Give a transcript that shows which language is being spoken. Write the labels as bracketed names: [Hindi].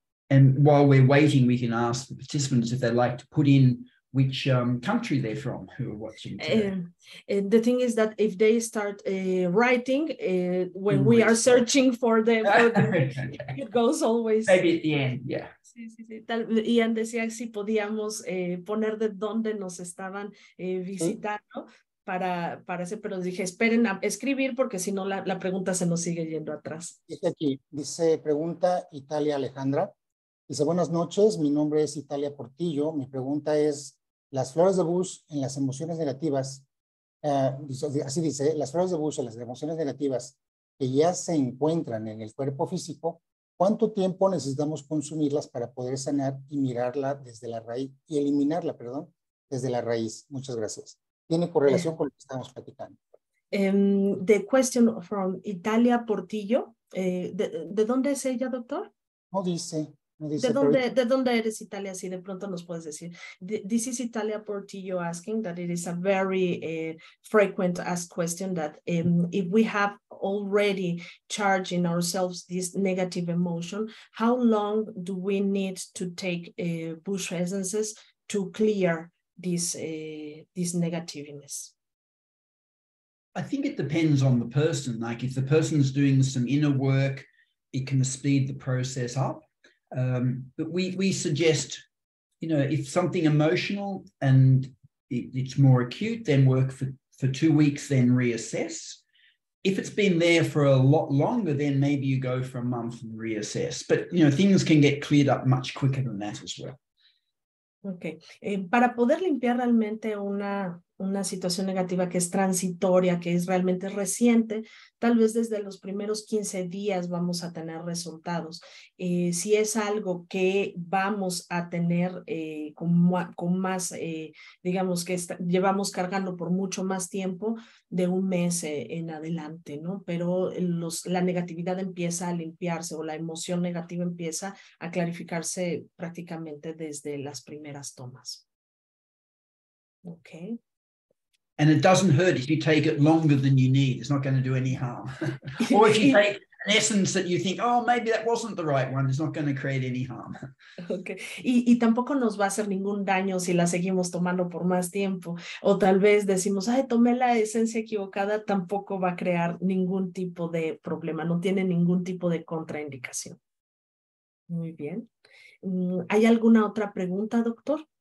[English] And while we're waiting, we can ask the participants if they'd like to put in which country they're from who are watching today. The thing is that if they start writing, when we are searching for them, it goes always. Maybe at the end, yeah. [Spanish] Sí, sí, sí. Ian decía si podíamos poner de dónde nos estaban visitando para hacer, pero dije, esperen a escribir porque si no la pregunta se nos sigue yendo atrás. Dice aquí, pregunta Italia Alejandra. Dice, buenas noches, mi nombre es Italia Portillo. Mi pregunta es, las flores de Bush en las emociones negativas, así dice, las flores de Bush en las emociones negativas que ya se encuentran en el cuerpo físico, ¿cuánto tiempo necesitamos consumirlas para poder sanar y mirarla desde la raíz, y eliminarla, perdón, desde la raíz? Muchas gracias. Tiene correlación con lo que estamos platicando. [English] The question from Italia Portillo. [Spanish] ¿De dónde es ella, doctor? No dice. ¿De dónde eres, Italia? Si de pronto nos puedes decir. [English] This is Italia Portillo asking that it is a very frequent asked question that if we have already charged in ourselves this negative emotion, how long do we need to take Bush essences to clear this negativeness? I think it depends on the person. Like if the person's doing some inner work, it can speed the process up. But we suggest, you know, if something emotional and it's more acute, then work for 2 weeks, then reassess. If it's been there for a lot longer, then maybe you go for a month and reassess. But, you know, things can get cleared up much quicker than that as well. Ok. [Spanish] Para poder limpiar realmente una situación negativa que es transitoria, que es realmente reciente, tal vez desde los primeros 15 días vamos a tener resultados. Si es algo que vamos a tener con más, digamos que llevamos cargando por mucho más tiempo, de un mes en adelante, ¿no? Pero la negatividad empieza a limpiarse o la emoción negativa empieza a clarificarse prácticamente desde las primeras tomas. [English] Okay. And it doesn't hurt if you take it longer than you need. It's not going to do any harm. Or if you take an essence that you think, oh, maybe that wasn't the right one, it's not going to create any harm. Okay. [Spanish] Y tampoco nos va a hacer ningún daño si la seguimos tomando por más tiempo. O tal vez decimos, ay, tomé la esencia equivocada, tampoco va a crear ningún tipo de problema, no tiene ningún tipo de contraindicación. Muy bien. ¿Hay alguna otra pregunta, doctor?